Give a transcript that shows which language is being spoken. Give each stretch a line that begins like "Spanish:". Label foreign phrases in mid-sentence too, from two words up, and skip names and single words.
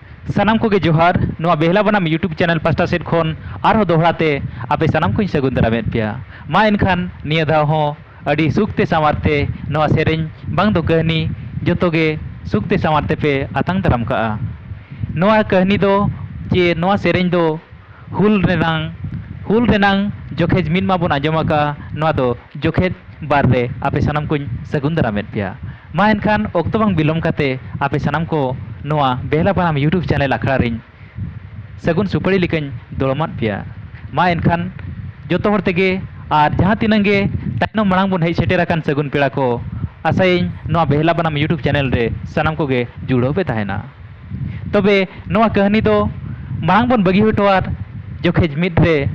Santali: सानाम को जोहार नोआ बेहला बनाम यूट्यूब चैनल पास्टा सेट खन आरो दोहराते आपे सानाम को सगुन दारामेद पिया मा एनखान निया धाव हो अडी सुखते सामारते नोआ सेरेñ बांग दो कहनी जोतोगे सुखते सामारते पे आतंग दाराम का नोआ कहनी दो जे नोआ सेरेñ दो हुल रेनांग जोखेज मिन मा बन आजमा का नोआ दो जोखेज बार रे आपे सानाम को सगुन दारामेद पिया मा एनखान ओक्तो बांग बिलोम काते आपे सानाम को नोआ बेहला बनाम यूट्यूब चैनल आखड़ा रिन सगुन सुपड़ी लिकन दोड़मात पिया मा एनखान जोतो हर तेगे आर जहाँ तिनंगे ताइनम मांग बन हेज सेटेराकान सगुन पेड़ा को आसाइन नोआ बेहला बनाम यूट्यूब चैनल रे सानाम को गे जुड़ो पे ताहेना तबे नोआ कहनी दो मांग बन बगी हटवार जोखेज मिद रे